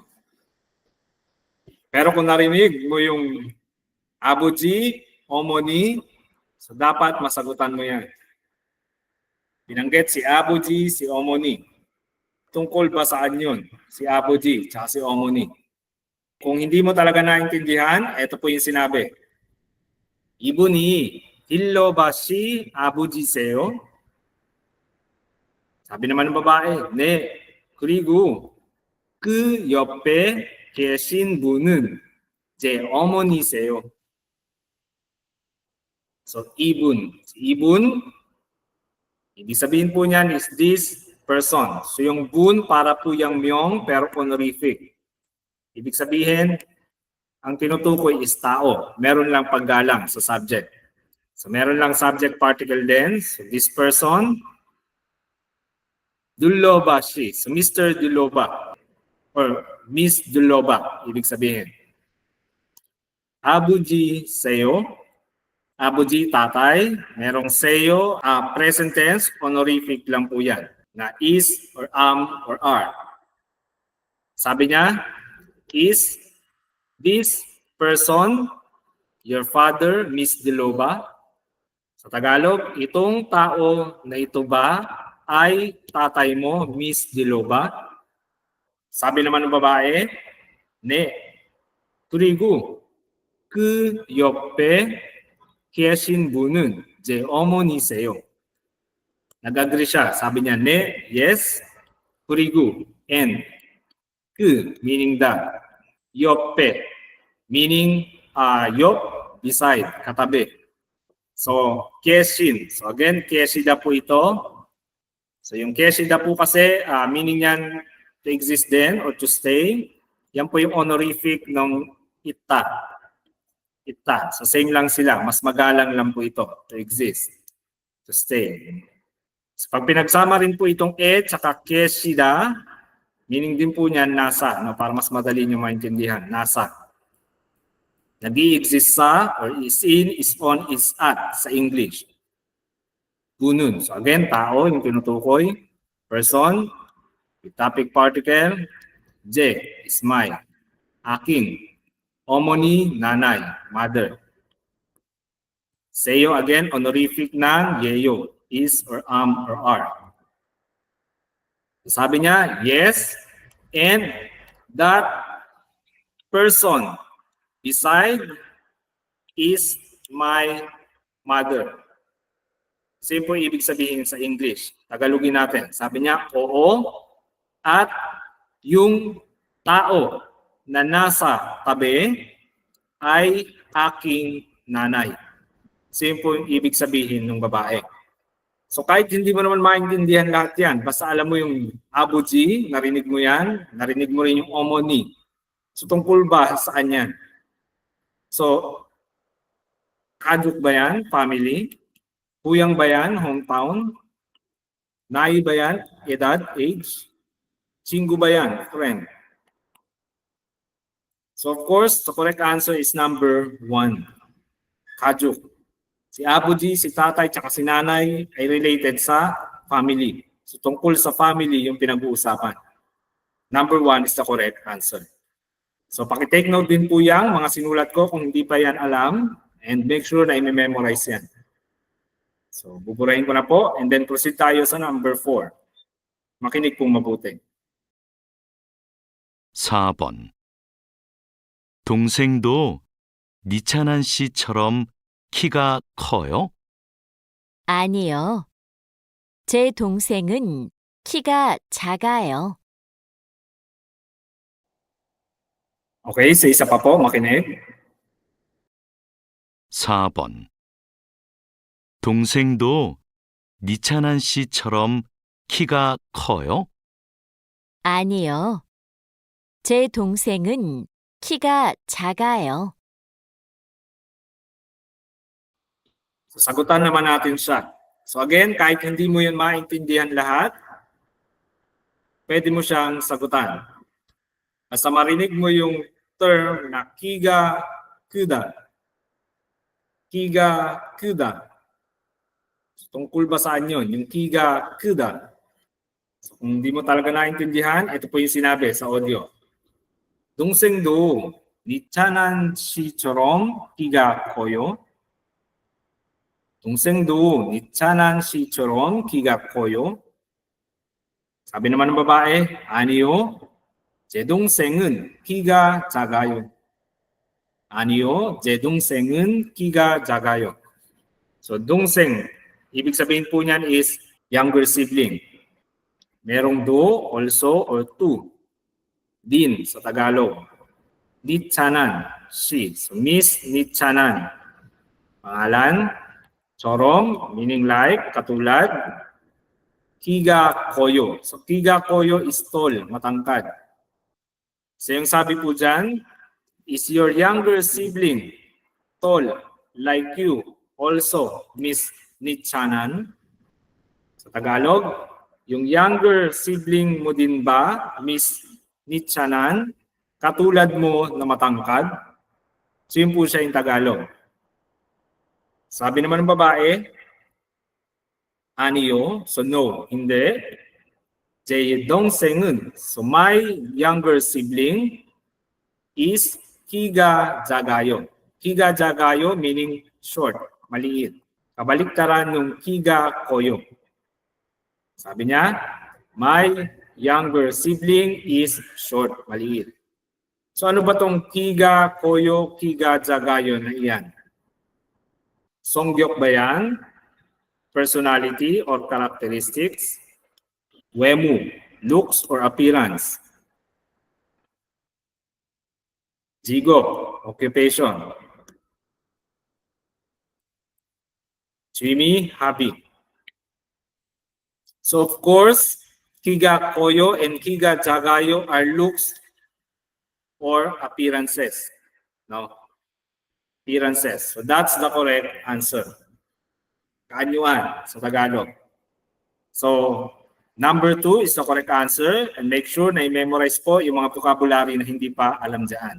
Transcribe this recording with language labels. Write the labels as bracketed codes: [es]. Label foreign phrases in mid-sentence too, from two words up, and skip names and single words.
[tl] Pero kung narinig mo yung abuji, omoni, so dapat masagutan mo yan. Binanggit si abuji, si omoni. Tungkol ba saan yun? Si abuji, tsaka si omoni. Kung hindi mo talaga naintindihan, ito po yung sinabi. [ko] 이분이 딜로바 씨 아버지세요? [tl] 사비 naman ng babae, [ko] 네. 그리고 그 옆에 계신 분은 제 어머니세요. [tl] So, ibun. Ibun, ibig sabihin po niyan is [en] this person. [tl] So, yung bun para po yung myong pero honorific. Ibig sabihin, ang tinutukoy is tao. Meron lang paggalang sa subject. So meron lang subject particle din. [en] So this person, Duloba she. So Mr. Duloba or Miss Duloba, [tl] ibig sabihin. [ko] 아버지세요. 아버지, tatay. [tl] Merong seyo, [en] present tense, [tl] honorific lang po yan. [en] Na is or or are. [tl] Sabi niya, [en] is this person your father, Miss Duloba? [tl] Sa Tagalog, itong tao na ito ba ay tatay mo, Miss Duloba? Sabi naman ng babae, [ko] ne. 그리고 그 옆에 계신 분은 제 어머니세요. [tl] Nag-agree siya. Sabi niya, [ko] ne, yes. [en] 그리고, and. 그, meaning that. 옆에, meaning 옆, beside, [tl] katabi. So, 계신. So again, 계시다 po ito. So yung 계시다 po kasi, meaning yan [en] to exist [tl] din [en] or to stay. [tl] Yan po yung honorific ng ita. Ita. So same lang sila. Mas magalang lang po ito [en] to exist, to stay. [tl] So pag pinagsama rin po itong tsaka 계시다, meaning din po niyan nasa, no? Para mas madali nyo maintindihan. Nasa. Nag-i-exist sa or [en] is in, is on, is at [tl] sa English. [ko] Bunun. [tl] So again, tao yung tinutukoy. [en] Person. With topic particle. J is my. [tl] Aking. [en] Omoni, nanay, mother. Seyo again, honorific ng yeyo, is or are. [tl] Sabi niya, [en] yes, and that person beside is my mother. [tl] Same po ibig sabihin sa English. Tagalogin natin. Sabi niya, oo, at yung tao na nasa tabi ay aking nanay. Same po yung ibig sabihin ng babae. So kahit hindi mo naman maintindihan lahat yan, basta alam mo yung abuji, narinig mo yan, narinig mo rin yung omoni. So tungkol ba saan yan? So, kaduk ba yan? Family? Huyang ba yan? Hometown? Nai ba yan? Edad? Age? Chingu ba yan? Friend? [en] So of course, the correct answer is number 1. [ko] Kajuk. [tl] Si abuji, si tatay, tsaka si nanay ay related sa family. So tungkol sa family yung pinag-uusapan. Number 1 is the correct answer. So paki-take note din po yan, mga sinulat ko kung hindi pa yan alam, [en] and make sure [tl] na i-memorize yan. So buburahin ko na po [en] and then proceed [tl] tayo sa number 4. Makinig pong mabuti. [ko] 4번. 동생도 니찬한 씨처럼 키가 커요? 아니요. 제 동생은 키가 작아요. Okay, sa isa pa po, makinig. 4번. 동생도 니찬한 씨처럼 키가 커요? 아니요. 제 동생은 키가 작아요. [tl] So, sagutan naman natin siya. So again, kahit hindi mo yun maintindihan lahat, pwede mo siyang sagutan. Basta marinig mo yung term na [ko] 키가 커요. 키가 커요. [tl] So, tungkol ba saan yun? Yung [ko] 키가 커요. [tl] So, kung hindi mo talaga naintindihan, ito po yung sinabi sa audio. [ko] 동생도 니찬한 씨처럼 키가 커요? 동생도 니찬한 씨처럼 키가 커요? [tl] 사비 naman ng babae, [ko] 아니요. 제 동생은 키가 작아요. 아니요. 제 동생은 키가 작아요. [tl] So 동생, ibig sabihin po niyan [en] is younger sibling. Merong do, also, or to. [tl] Din sa Tagalog. Nichanan, she. [en] So Miss Nichanan. [tl] Pangalan, chorom, meaning like, katulad. [ko] 키가 커요. [en] So [ko] 키가 커요 [en] is tall, matangkad. [tl] So yung sabi po dyan, [en] is your younger sibling tall like you also Miss Nichanan. [tl] Sa Tagalog, yung [en] younger sibling [tl] mo din ba, Miss Nichanan, katulad mo na matangkad? So yun po siya yung Tagalog. Sabi naman ng babae, 아니요. So no, hindi. [ko] 제 동생은, [en] so my younger sibling is [ko] 키가 작아요. 키가 작아요 [en] meaning short, maliit. [tl] Kabaliktaran ng [ko] 키가 커요. [tl] Sabi niya, [en] my younger sibling is short, [tl] maliit. So ano ba tong [ko] 키가 커요, 키가 작아요 [tl] na iyan? Songgyok ba yan? [en] Personality or characteristics? 외모, looks or appearance? 직업, occupation. 취미, hobby. So of course, [ko] 키가 커요 [en] and [ko] 키가 작아요 [en] are looks or appearances. No? Appearances. So that's the correct answer. [tl] Kaanyuan sa Tagalog. [en] So number 2 is the correct answer, and make sure [tl] na i-memorize po yung mga vocabulary na hindi pa alam dyan.